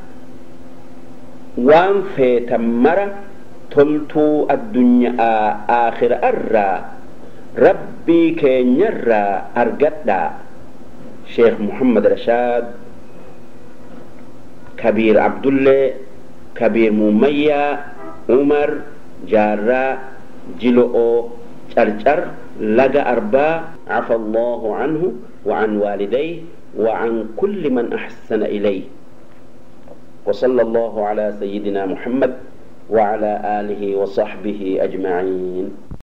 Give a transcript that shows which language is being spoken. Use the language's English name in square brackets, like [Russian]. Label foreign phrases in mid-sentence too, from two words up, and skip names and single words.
[Oromo] waan feetan mara toltuu addunyaa aakhira irraa rabbii keenyarraa argadhaa. Sheekh Muhammad Rashaad, Kabiir Abdullee, Kabiir Mumayyaa, Umar Jaarraa, Jilo'oo Carcar laga Arbaa. [Arabic] عفى الله عنه وعن والديه وعن كل من أحسن إليه. وصلى الله على سيدنا محمد وعلى آله وصحبه أجمعين.